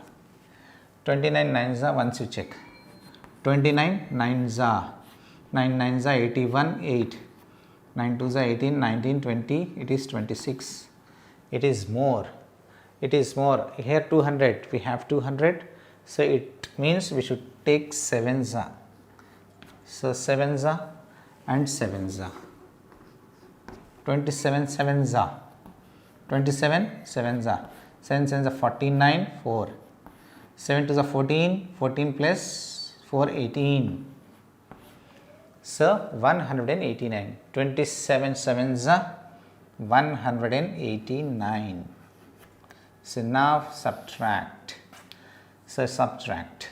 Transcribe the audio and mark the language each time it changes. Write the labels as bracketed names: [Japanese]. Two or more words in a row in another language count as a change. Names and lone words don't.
[English] 29 9 za, once you check 29 9 za, 9 9 za 81, 8, 9 2 za 18, 19, 20, it is 26. It is more, it is more. Here 200, we have 200, so it means we should take 7 za. So 7 za and 7 za. 27 7 za, 27 7 za, 7 7 za 49, 4, 7 to the 14, 14 plus 4 18. So 189, 27 7 za 189. So now subtract. So subtract.